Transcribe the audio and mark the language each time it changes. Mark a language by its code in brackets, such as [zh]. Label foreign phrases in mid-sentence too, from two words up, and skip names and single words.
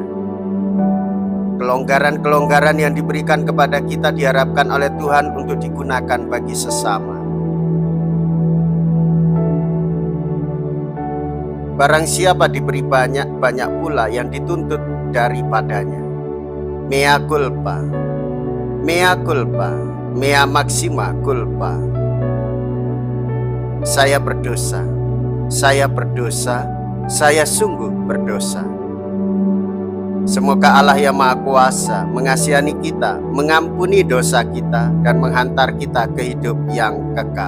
[id] Kelonggaran-kelonggaran yang diberikan kepada kita diharapkan oleh Tuhan untuk digunakan bagi sesama. Barang siapa diberi banyak, banyak pula yang dituntut daripadanya. [la] Mea culpa, mea culpa, mea maxima culpa. [id] Saya berdosa, saya berdosa, saya sungguh berdosa. Semoga Allah yang Maha Kuasa mengasihani kita, mengampuni dosa kita, dan menghantar kita ke hidup yang kekal.